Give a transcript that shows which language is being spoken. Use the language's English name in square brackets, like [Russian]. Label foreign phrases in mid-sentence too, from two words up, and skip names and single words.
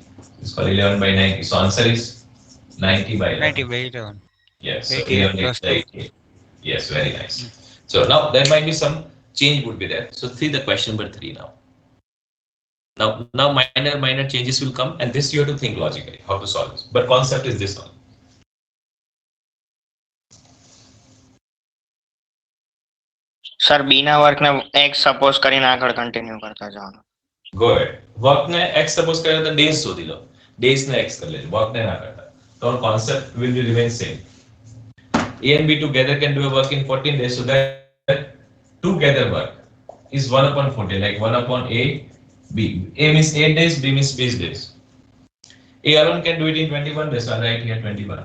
[English] This is called 11 by 90. So answer is 90 by 90 11. by 11. Yes, so 88 11 is plus the 2. 88. Yes, very nice. So now there might be some change would be there. So see the question number 3 now. Now minor changes will come, and this you have to think logically how to solve this. But concept is this one. [Gujarati] સર બી ના વર્કને એક્સ સપોઝ કરીને આગળ કન્ટિન્યુ કરતા જવાનું. [English] Go ahead. [Gujarati] વર્ક ને x સપોઝ કરે તો days શોધી લો. Days ને x કર લે. વર્ક ને ના કરતા. [English] तो concept will be remain same. A and B together can do a work in 14 days. So that together work is 1 upon 14. Like 1 upon A, B. A means 8 days, B means 20 days. A alone can do it in 21 days. So I'll write here 21.